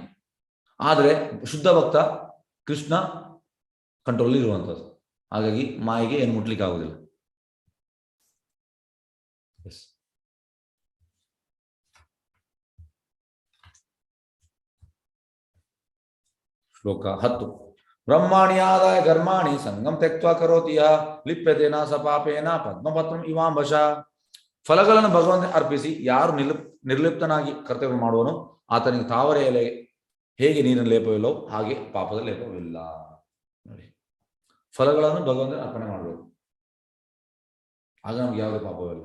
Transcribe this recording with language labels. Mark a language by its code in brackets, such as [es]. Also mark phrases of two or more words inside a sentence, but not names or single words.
[kn] ಆದರೆ ಶುದ್ಧ ಭಕ್ತ ಕೃಷ್ಣ ಕಂಟ್ರೋಲ್ ಇರುವಂಥದ್ದು. ಹಾಗಾಗಿ ಮಾಯೆಗೆ ಏನು ಮುಟ್ಲಿಕ್ಕೆ ಆಗುದಿಲ್ಲ. ಶ್ಲೋಕ 10. [sa] ब्रह्माणि आदाय कर्माणि सङ्गं त्यक्त्वा करोति यः लिप्यतेन स पापेन पद्मपत्रं इवाम्बश. [kn] ಫಲಗಳನ್ನು ಭಗವಂತ ಅರ್ಪಿಸಿ ಯಾರು ನಿರ್ಲಿಪ್ತನಾಗಿ ಕರ್ತವ್ಯ ಮಾಡುವನು, ಆತನಿಗೆ ತಾವರೆ ಎಲೆ ಹೇಗೆ ನೀರಿನ ಲೇಪವಿಲ್ಲವೋ ಹಾಗೆ ಪಾಪದ ಲೇಪವಿಲ್ಲ. ನೋಡಿ, ಫಲಗಳನ್ನು ಭಗವಂತ ಅರ್ಪಣೆ ಮಾಡಬೇಕು, ಆಗ ನಮ್ಗೆ ಯಾವುದೇ ಪಾಪವಿಲ್ಲ.